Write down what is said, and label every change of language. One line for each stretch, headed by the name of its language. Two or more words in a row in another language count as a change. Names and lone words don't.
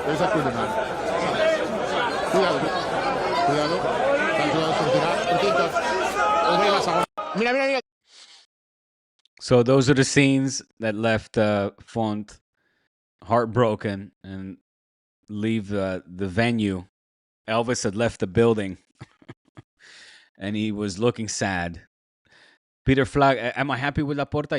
Catalan: Cuidado. Que el jugador sortirà. Obrir la segona. Mira.
English: So those are the scenes that left Font heartbroken and leave the venue. Elvis had left the building and he was looking sad. Peter Flag, am I happy with Laporta?